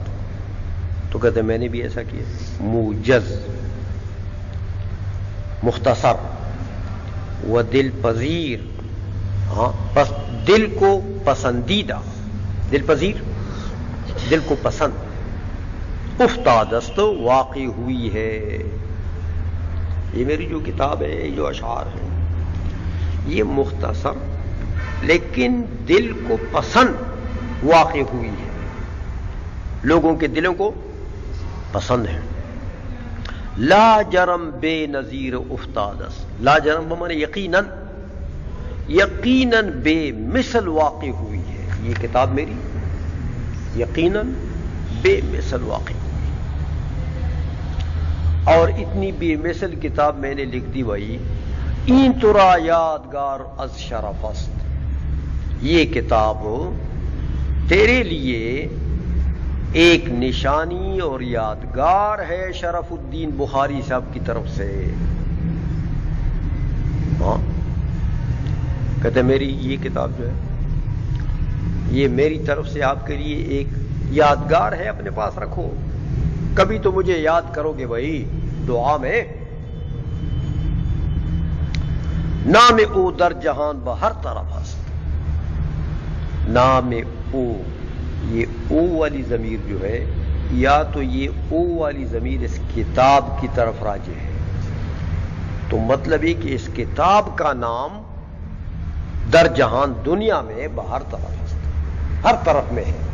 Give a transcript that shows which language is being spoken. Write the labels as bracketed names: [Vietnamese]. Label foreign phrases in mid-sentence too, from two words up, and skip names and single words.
[Urdu] تو کہتے میں نے بھی ایسا کیا، موجز، مختصر و دل پذیر. ہاں بس دل کو پسندیدہ، دل پذیر، دل کو پسند. [Persian] افتاد است، [Urdu] واقع ہوئی ہے. یہ میری جو کتاب ہے، یہ جو اشعار ہیں، یہ مختصر لیکن دل کو پسند واقع ہوئی ہے، لوگوں کے دلوں کو پسند ہے. [Persian] لا جرم بے نظیر افتاد است، لا جرم [Urdu] بمانے یقیناً، یقیناً بے مثل واقع ہوئی ہے. یہ کتاب میری یقیناً بے مثل واقع ہوئی. اور اتنی بے مثل کتاب میں نے لکھ دی بھائی. [Persian] این ترا یادگار از شرف است، [Urdu] یہ کتاب تیرے لیے ایک نشانی اور یادگار ہے شرف الدین بخاری صاحب کی طرف سے. ہاں کہتے میری یہ کتاب جو ہے یہ میری طرف سے آپ کے لیے ایک یادگار ہے، اپنے پاس رکھو، کبھی تو مجھے یاد کرو گے بھائی دعا میں. [Persian] نام او در جہان بہر طرف است، نام او، [Urdu] یہ او والی ضمیر جو ہے، یا تو یہ او والی ضمیر اس کتاب کی طرف راجع ہے، تو مطلب یہ کہ اس کتاب کا نام [Persian] در جہان [Urdu] دنیا میں [Persian] بہر طرف است، [Urdu] ہر طرف میں ہے.